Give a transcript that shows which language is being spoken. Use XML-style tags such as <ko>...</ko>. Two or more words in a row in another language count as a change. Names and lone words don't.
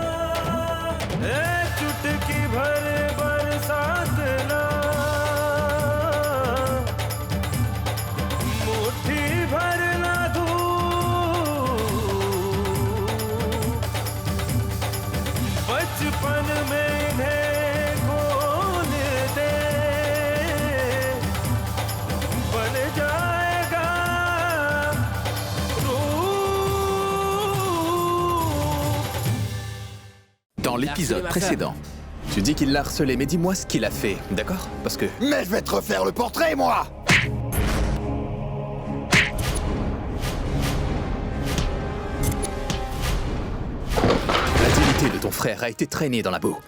<hi>चुटकी भर बरसात ना, मुट्ठी भर ना धूप, बचपन में इन्हें खोल दे, बन जाएगा रूप।</hi> <fr>Dans l'épisode précédent, tu dis qu'il l'a harcelé, mais dis-moi ce qu'il a fait, d'accord? Parce que... Mais je vais te refaire le portrait, moi! La dignité de ton frère a été traînée dans la boue.</fr>